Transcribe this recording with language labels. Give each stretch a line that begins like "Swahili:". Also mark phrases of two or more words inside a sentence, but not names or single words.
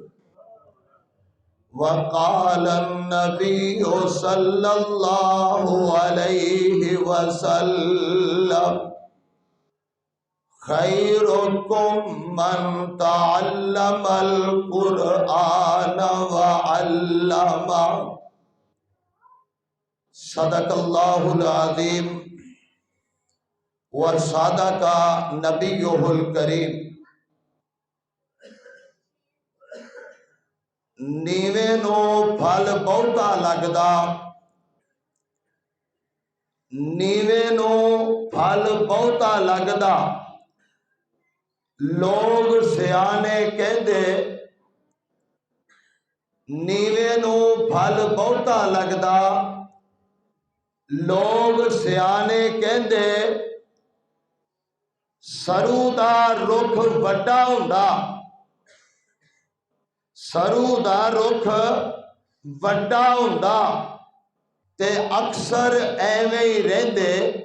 Arabic: وقال النبي صلى الله عليه وسلم خيركم من تعلم القرآن وعلمه. صدق اللہ العظیم وصدق نبیہ الکریم.
Punjabi: نیویں نو پھل بہتا لگدا نیویں نو پھل بہتا لگدا لوگ سیانے کہندے نیویں نو پھل بہتا لگدا لوگ سیانے کہندے سرو دا رخ وڈا ہوندا سرو دا رخ وڈا ہوندا تے اکثر ایویں ہی رہندے.